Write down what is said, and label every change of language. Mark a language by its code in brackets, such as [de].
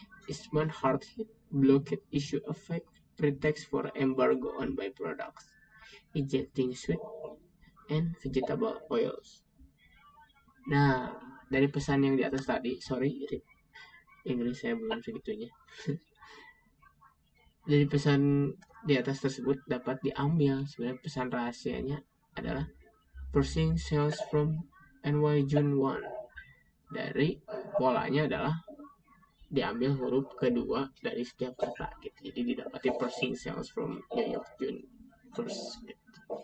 [en] Eastman hard-hit blockade issue effect pretext for embargo on byproducts, ejecting sweet and vegetable oils. [id] Nah, dari pesan yang di atas tadi, sorry, Inggris saya belum segitunya. Dari pesan di atas tersebut dapat diambil sebenarnya pesan rahasianya adalah [en] pursuing sales from NY June 1. [id] Dari polanya adalah diambil huruf kedua dari setiap kata gitu. Jadi didapati [en] pursuing sales from New York June 1st [id] gitu.